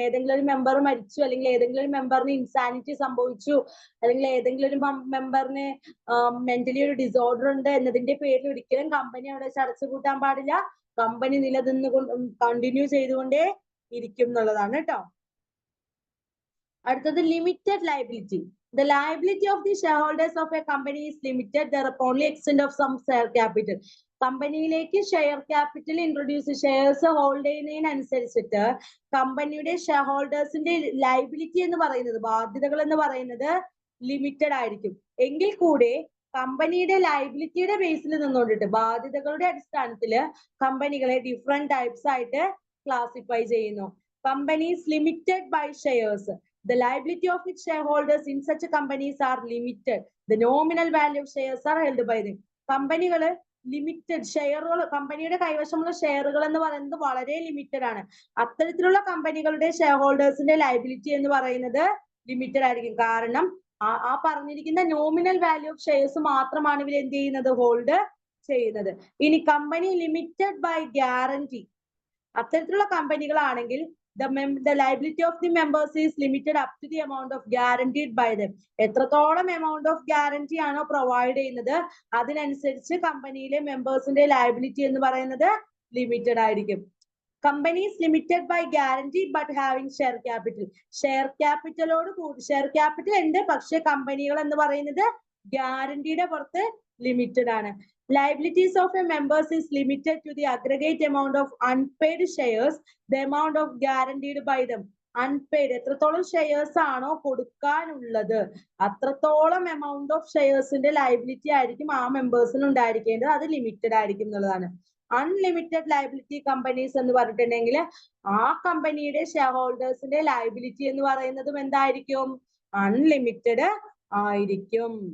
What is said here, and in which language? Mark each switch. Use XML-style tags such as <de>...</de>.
<ml>ഏതെങ്കിലും ഒരു മെമ്പർ മരിച്ചു, അല്ലെങ്കിൽ ഏതെങ്കിലും ഒരു മെമ്പറിന് ഇൻസാനിറ്റി സംഭവിച്ചു, അല്ലെങ്കിൽ ഏതെങ്കിലും ഒരു മെമ്പറിന് മെന്റലി ഒരു ഡിസോർഡർ ഉണ്ട് എന്നതിന്റെ പേരിൽ ഒരിക്കലും കമ്പനി അവിടെ അടച്ചുപൂട്ടാൻ പാടില്ല. കമ്പനി നിലനിന്നുകൊണ്ട് കണ്ടിന്യൂ ചെയ്തുകൊണ്ടേ ഇരിക്കും എന്നുള്ളതാണ് കേട്ടോ. അടുത്തത് limited liability.</ml> <en>The liability of the shareholders of a company is limited thereupon only extent of some share capital.</en> <ml>കമ്പനിയിലേക്ക് share capital introduce shares hold ചെയ്യുന്നതിനനുസരിച്ചിട്ട് കമ്പനിയുടെ ഷെയർ ഹോൾഡേഴ്സിന്റെ ലയബിലിറ്റി എന്ന് പറയുന്നത്, ബാധ്യതകൾ എന്ന് പറയുന്നത് ലിമിറ്റഡ് ആയിരിക്കും. എങ്കിൽ കൂടെ കമ്പനിയുടെ ലയബിലിറ്റിയുടെ ബേസിൽ നിന്നുകൊണ്ടിട്ട് ബാധ്യതകളുടെ അടിസ്ഥാനത്തിൽ കമ്പനികളെ ഡിഫറെന്റ് ടൈപ്സ് ആയിട്ട് ക്ലാസിഫൈ ചെയ്യുന്നു.</ml> <en>Companies limited by shares. The liability of its shareholders in such companies are limited. The nominal value of shares are held by them.</en> <ml>കമ്പനികള് ലിമിറ്റഡ് ഷെയറുകൾ, കമ്പനിയുടെ കൈവശമുള്ള ഷെയറുകൾ എന്ന് പറയുന്നത് വളരെ ലിമിറ്റഡ് ആണ്. അത്തരത്തിലുള്ള കമ്പനികളുടെ ഷെയർ ഹോൾഡേഴ്സിന്റെ ലയബിലിറ്റി എന്ന് പറയുന്നത് ലിമിറ്റഡ് ആയിരിക്കും. കാരണം ആ പറഞ്ഞിരിക്കുന്ന നോമിനൽ വാല്യൂ ഓഫ് ഷെയർസ് മാത്രമാണ് ഇവർ എന്ത് ചെയ്യുന്നത്, ഹോൾഡ് ചെയ്യുന്നത്. ഇനി കമ്പനി ലിമിറ്റഡ് ബൈ ഗ്യാരണ്ടി, അത്തരത്തിലുള്ള കമ്പനികളാണെങ്കിൽ</ml> <en>the liability of the members is limited up to the amount of guaranteed by them.</en> <ml>എത്രത്തോളം എമൗണ്ട് ഓഫ് ഗ്യാരണ്ടി ആണോ പ്രൊവൈഡ് ചെയ്യുന്നത് അതിനനുസരിച്ച് കമ്പനിയിലെ മെമ്പേഴ്സിന്റെ ലയബിലിറ്റി എന്ന് പറയുന്നത് ലിമിറ്റഡ് ആയിരിക്കും.</ml> <en>Companies limited by guarantee but having share capital.</en> <ml>Share ക്യാപിറ്റലോട് കൂടി ഷെയർ ക്യാപിറ്റൽ ഉണ്ട്, പക്ഷെ കമ്പനികൾ എന്ന് പറയുന്നത് ഗ്യാരണ്ടിയുടെ പുറത്ത് ലിമിറ്റഡ് ആണ്.</ml> <en>Liabilities of a members is limited to the aggregate amount of unpaid shares, the amount of guaranteed by them.</en> <ml>Unpaid, എത്രത്തോളം shares ആണോ കൊടുക്കാനുള്ളത് അത്രത്തോളം എമൗണ്ട് ഓഫ് ഷെയർസിന്റെ ലയബിലിറ്റി ആയിരിക്കും ആ മെമ്പേഴ്സിന് ഉണ്ടായിരിക്കേണ്ടത്. അത് ലിമിറ്റഡ് ആയിരിക്കും എന്നുള്ളതാണ്. അൺലിമിറ്റഡ് ലയബിലിറ്റി കമ്പനീസ് എന്ന് പറഞ്ഞിട്ടുണ്ടെങ്കിൽ ആ കമ്പനിയുടെ ഷെയർ ഹോൾഡേഴ്സിന്റെ ലയബിലിറ്റി എന്ന് പറയുന്നതും എന്തായിരിക്കും, അൺലിമിറ്റഡ് ആയിരിക്കും.</ml>